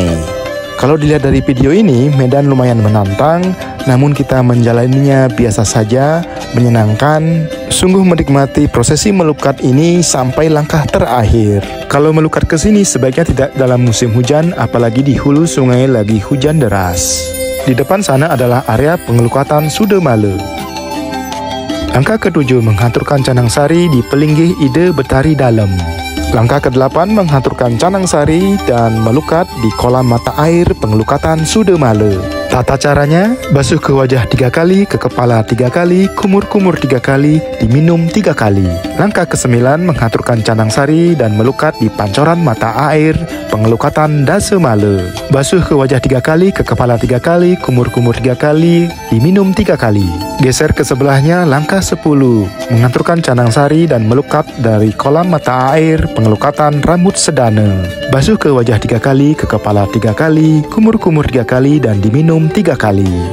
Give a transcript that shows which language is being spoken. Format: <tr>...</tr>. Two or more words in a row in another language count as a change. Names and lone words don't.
<id>Kalau dilihat dari video ini, medan lumayan menantang, namun kita menjalaninya biasa saja, menyenangkan. Sungguh menikmati prosesi melukat ini sampai langkah terakhir. Kalau melukat ke sini sebaiknya tidak dalam musim hujan, apalagi di hulu sungai lagi hujan deras. Di depan sana adalah area pengelukatan Sudemale. Langkah ke-7, menghanturkan canang sari di pelinggih Ida Betari Dalam. Langkah ke-8 menghaturkan canang sari dan melukat di kolam mata air pengelukatan Sudemale. Tata caranya, basuh ke wajah 3 kali, ke kepala 3 kali, kumur-kumur 3 kali, diminum 3 kali. Langkah ke-9 menghaturkan canang sari dan melukat di pancoran mata air pengelukatan Dasemale. Basuh ke wajah 3 kali, ke kepala 3 kali, kumur-kumur 3 kali, diminum 3 kali. Geser ke sebelahnya, langkah 10 menghaturkan canang sari dan melukat dari kolam mata air pengelukatan rambut sedana. Basuh ke wajah 3 kali, ke kepala 3 kali, kumur-kumur 3 kali, dan diminum 3 kali.</id>